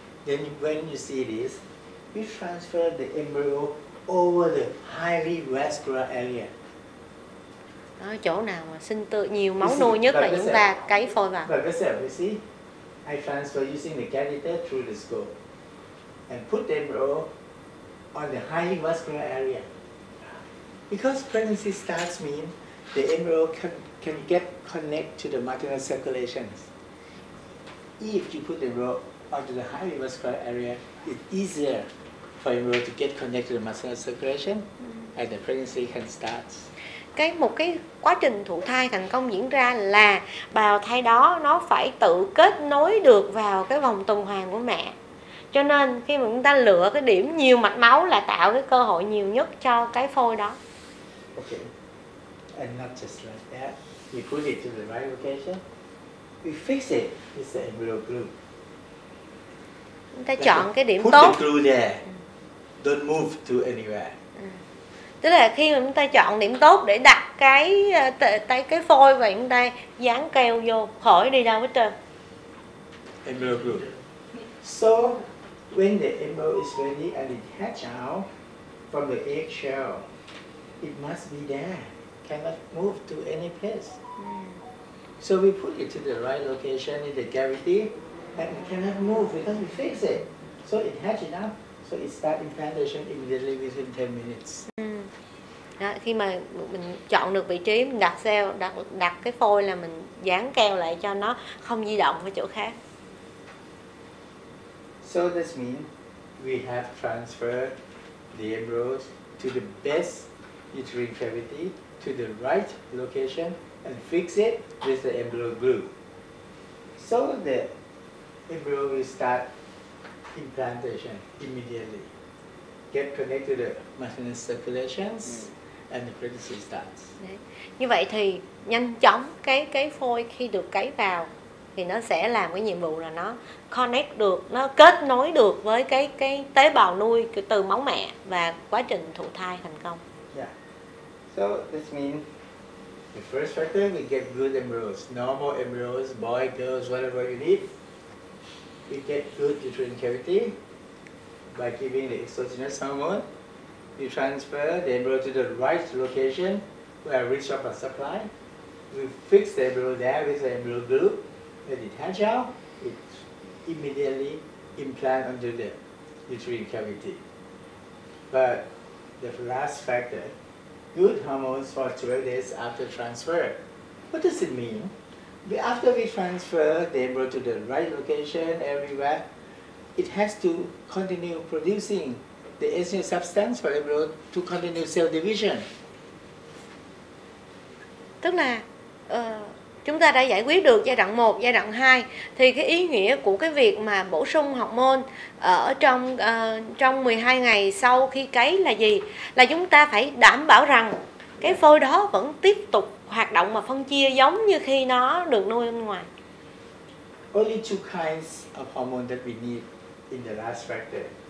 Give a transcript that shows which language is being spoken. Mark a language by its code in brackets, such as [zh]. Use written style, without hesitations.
[en] Then when you see this, we transfer the embryo over the highly vascular area. [vi] Đó, chỗ nào mà sinh nhiều máu nuôi nhất là chúng ta cấy phôi vào. [en] Like I said, you see, I transfer using the catheter through the scope and put the embryo on the highly vascular area. Because pregnancy starts mean the embryo can get connect to the maternal circulations. If you put the embryo onto the highly vascular area, it's easier for embryo to get connected to the maternal circulation, and the pregnancy can start. [vi] Một cái quá trình thụ thai thành công diễn ra là bào thai đó nó phải tự kết nối được vào cái vòng tuần hoàn của mẹ. Cho nên khi mà chúng ta lựa cái điểm nhiều mạch máu là tạo cái cơ hội nhiều nhất cho cái phôi đó. [en] Okay. And not just like that. We put it to the right location. We fix it with the embryo glue. [vi] Chúng ta chọn cái điểm [en] put [vi] tốt. [en] The glue there. Don't move to anywhere. [vi] Tức là khi mà chúng ta chọn điểm tốt để đặt cái phôi và chúng ta dán keo vô, khỏi đi đâu hết trơn. [en] Embryo glue. So when the embryo is ready and it hatch out from the egg shell, it must be there. Cannot move to any place. So we put it to the right location in the cavity, and it cannot move because we fix it. So it hatches out. So it starts implantation immediately within 10 minutes. [vi] Đó, khi mà mình chọn được vị trí, mình đặt cái phôi là mình dán keo lại cho nó không di động ở chỗ khác. [en] So this means we have transferred the embryos to the best uterine cavity to the right location and fix it with the embryo glue. So the embryo will start implantation immediately. Get connected to the maternal circulations and the pregnancy starts. [vi] Đấy. Như vậy thì nhanh chóng cái phôi khi được cấy vào thì nó sẽ làm cái nhiệm vụ là nó connect được, nó kết nối được với cái tế bào nuôi từ máu mẹ và quá trình thụ thai thành công. [en] Yeah. So this means the first factor, we get good embryos, normal embryos, boy, girls, whatever you need. We get good uterine cavity by giving the exogenous hormone. We transfer the embryo to the right location where rich of a supply. We fix the embryo there with the embryo glue. When it hatch out, it immediately implant onto the uterine cavity. But the last factor, good hormones for 12 days after transfer. What does it mean? After we transfer the embryo to the right location everywhere, it has to continue producing the estrogen substance for embryo to continue cell division. [vi] Tức là chúng ta đã giải quyết được giai đoạn 1, giai đoạn 2 thì cái ý nghĩa của cái việc mà bổ sung hormone ở trong 12 ngày sau khi cấy là gì? Là chúng ta phải đảm bảo rằng cái phôi đó vẫn tiếp tục hoạt động và phân chia giống như khi nó được nuôi bên ngoài. [en] Only two kinds of hormone that we need in the last factor.